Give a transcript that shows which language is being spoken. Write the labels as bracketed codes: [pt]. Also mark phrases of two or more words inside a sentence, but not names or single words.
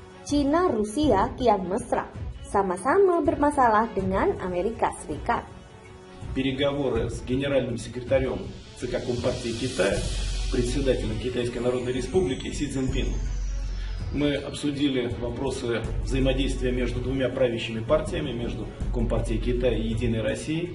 [id] Cina Rusia kian mesra, sama-sama bermasalah dengan Amerika Serikat. [ru] Переговоры с генеральным секретарем ЦК Компартии Китая, председателем Китайской Народной Республики Си Цзиньпином. Мы обсудили вопросы взаимодействия между двумя правящими партиями, между Компартией Китая и Единой Россией.